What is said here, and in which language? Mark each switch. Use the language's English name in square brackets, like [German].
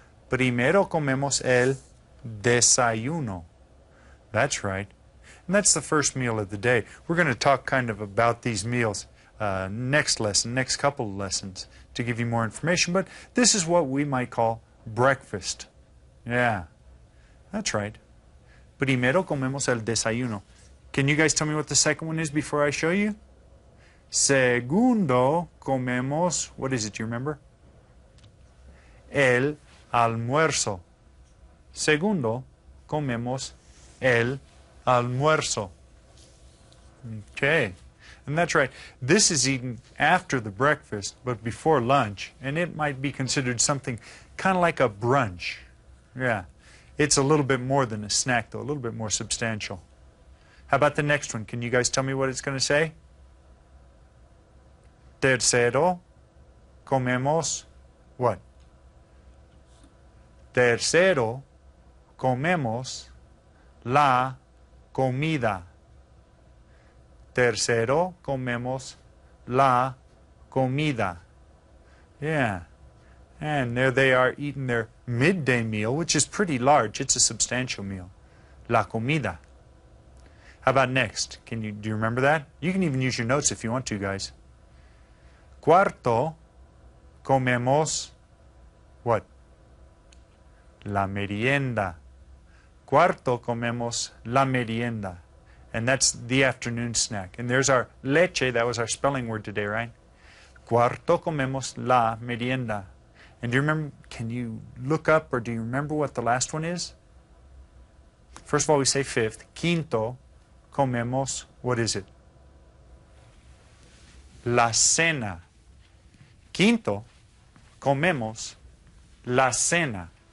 [Spanish] Primero comemos el desayuno. [English] That's right. And that's the first meal of the day. We're going to talk kind of about these meals next lesson, next couple of lessons, to give you more information. But this is what we might call breakfast. Yeah. That's right. [Spanish] Primero comemos el desayuno. [English] Can you guys tell me what the second one is before I show you? [Spanish] Segundo comemos, [English] what is it, do you remember? [Spanish] El almuerzo. Segundo comemos el almuerzo. [English] Okay. And that's right. This is eaten after the breakfast, but before lunch. And it might be considered something kind of like a brunch. Yeah. It's a little bit more than a snack, though. A little bit more substantial. How about the next one? Can you guys tell me what it's going to say? [Spanish] Tercero comemos [English] what? [Spanish] Tercero comemos la comida. Tercero comemos la comida. [English] Yeah. And there they are eating their midday meal, which is pretty large. It's a substantial meal. La comida. How about next? Do you remember that? You can even use your notes if you want to, guys. [Spanish] Cuarto comemos [English] what? [Spanish] La merienda. Cuarto comemos la merienda. [English] And that's the afternoon snack. And there's our leche. That was our spelling word today, right? [Spanish] Cuarto comemos la merienda. [English] And do you remember, can you look up or do you remember what the last one is? First of all, we say fifth. [Spanish] Quinto comemos, [English] what is it? [Spanish] La cena. Quinto comemos la cena.